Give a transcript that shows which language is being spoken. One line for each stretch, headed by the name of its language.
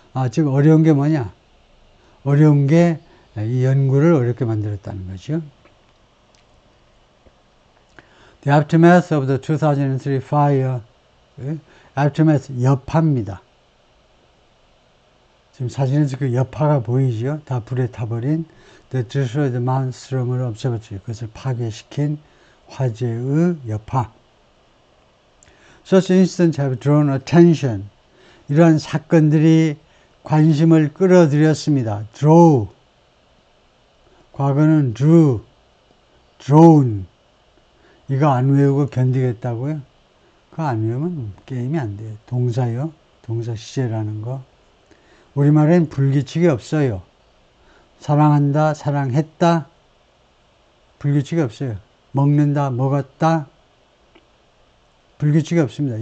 Korean: 즉 어려운 게 뭐냐? 어려운 게 이 연구를 어렵게 만들었다는 거죠.
English: The aftermath of the 2003 fire. aftermath
Korean: 여파입니다. 지금 사진에서 그 여파가 보이죠? 다 불에 타버린
English: The destroyed Mount Stromlo Observatory.
Korean: 그것을 파괴시킨 화재의 여파.
English: Such incidents have drawn attention.
Korean: 이러한 사건들이 관심을 끌어들였습니다.
English: Draw.
Korean: 과거는 drew, drawn. 이거 안 외우고 견디겠다고요? 그거 안 외우면 게임이 안 돼요. 동사요. 동사 시제라는 거. 우리말엔 불규칙이 없어요. 사랑한다, 사랑했다. 불규칙이 없어요. 먹는다, 먹었다. 불규칙이 없습니다.